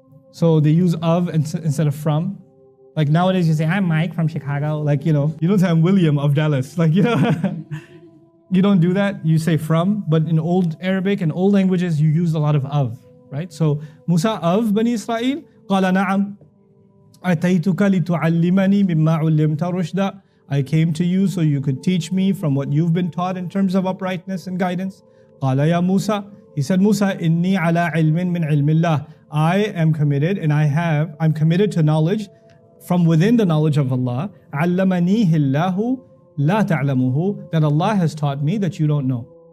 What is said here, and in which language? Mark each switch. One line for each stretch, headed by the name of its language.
English: So they use of instead of from. Like nowadays you say, I'm Mike from Chicago. Like, you don't say I'm William of Dallas. Like, you don't do that. You say from. But in Old Arabic and old languages, you use a lot of, right? So Musa of Bani Israel,
Arabic: قال نعم أتيتك لتعلمني مما علمت رشدا.
English: I came to you so you could teach me from what you've been taught in terms of uprightness and guidance.
Arabic: قال يا موسى.
English: He said, Musa,
Arabic: إني على علم من علم الله.
English: I am committed and I'm committed to knowledge from within the knowledge of Allah.
Arabic: علمنيه الله لا تعلمه.
English: That Allah has taught me that you don't know.